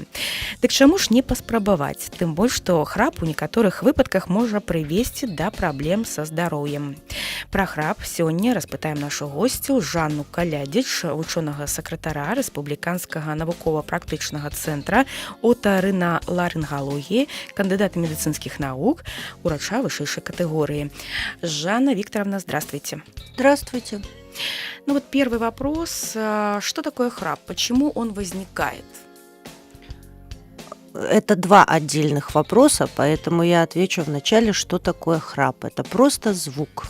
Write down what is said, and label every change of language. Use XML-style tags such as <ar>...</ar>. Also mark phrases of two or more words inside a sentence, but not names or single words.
<be>Дык чаму ж не паспрабаваць? Тым больш, што храп у некаторых выпадках можа прывесці да праблем са здароўем. Пра храп сёння распытаем нашу госцю Жанну Калядзіч, вучонага сакратара Рэспубліканскага навукова-практычнага цэнтра отарыналарынгалогіі, кандыдата медыцынскіх навук, урача вышэйшай катэгорыі.</be> <ru>Жанна Викторовна, здравствуйте. Здравствуйте. Ну вот первый вопрос. Что такое храп? Почему он возникает? Это два отдельных вопроса, поэтому я отвечу вначале, что такое храп. Это просто звук.</ru>